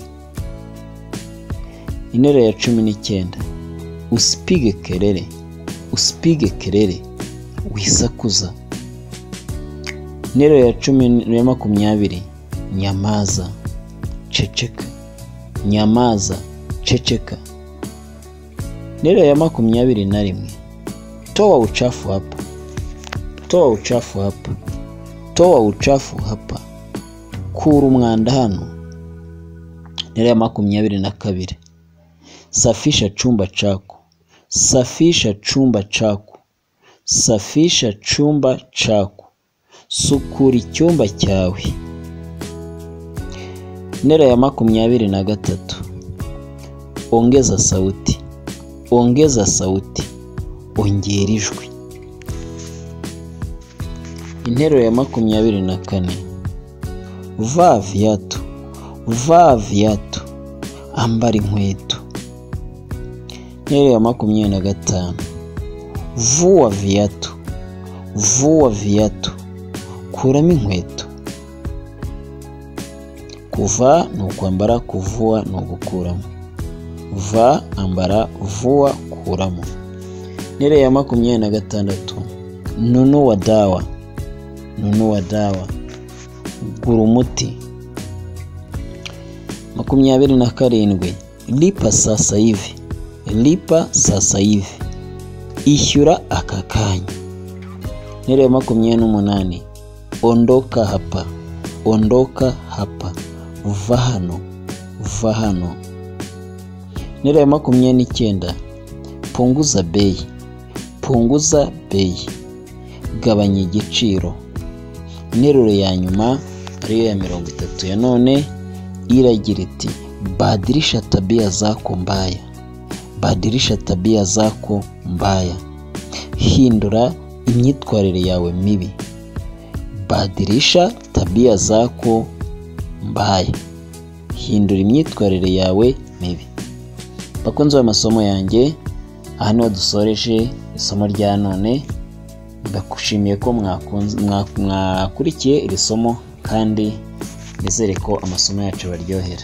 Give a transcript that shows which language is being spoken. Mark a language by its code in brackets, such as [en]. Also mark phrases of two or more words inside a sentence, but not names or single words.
[rw] Interuro ya 19, [sw] usipige kelele, usipige kelele, wisakuza. [rw] Interuro ya 20, nyamaza, ceceka, nyamaza, ceceka. Interuro ya 21, [sw] toa uchafu hapa, toa uchafu hapa, toa uchafu hapa, [rw] kura umwanda hano. Interuro ya 22, [sw] safisha chumba chako, safisha chumba chako, safisha chumba chako, [rw] sukura icyumba cyawe. Interuro ya 23, [sw] ongeza sauti, ongeza sauti, [rw] ongera ijwi. Interuro ya 24, [sw] vaa viatu, vaa viatu, [rw] ambara inkweto. Interuro ya 25, [sw] vua viatu, vua viatu, [rw] kuramo inkweto. Kuva ni ukwambara, kuvua ni ugukuramo. Va, ambara, vua, kuramo. Interuro ya 26, [sw] nunua dawa, nunua dawa, [rw] gura umuti. [sw] 27 lipa sasa hivi, lipa sasa hivi, [rw] ishyura aka kanya. [sw] Interuro 28 ondoka hapa, ondoka hapa, [rw] va hano, va hano. [sw] Interuro 29 punguza bei, punguza bei, [rw] gabanya igiciro. Interuro ya nyuma ariyo ya 30 ya none iragira iti [sw] badilisha tabia zako mbaya, badilisha tabia zako mbaya, [rw] hindura imyitwarire yawe mibi. [sw] Badilisha tabia zako mbaya, [rw] hindura imyitwarire yawe mibi. Bakunze amasomo yanjye, aha niho dusoreje isomo rya none. Ndakushimiye ko mwakurikiye iri somo kandi nizere ko amasomo yacu baryohera.